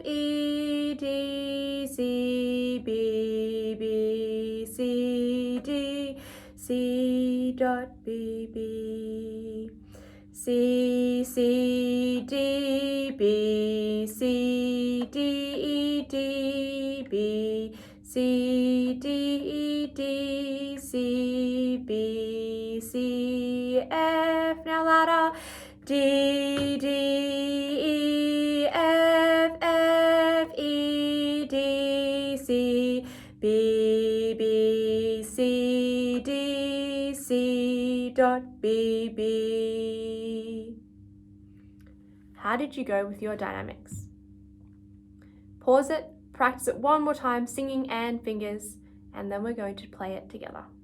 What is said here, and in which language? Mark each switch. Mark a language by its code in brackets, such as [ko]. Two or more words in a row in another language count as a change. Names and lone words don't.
[en] E, D, C, B, B, C, D, C, dot, B, B, C, C, D, B, C, D, E, D, B, C, D, E, D, C, B, C, F. Now louder. D, D, E, F, F, E, D, C, B, B, C, D, C, dot, B, B. How did you go with your dynamics? Pause it, practice it one more time, singing and fingers, and then we're going to play it together.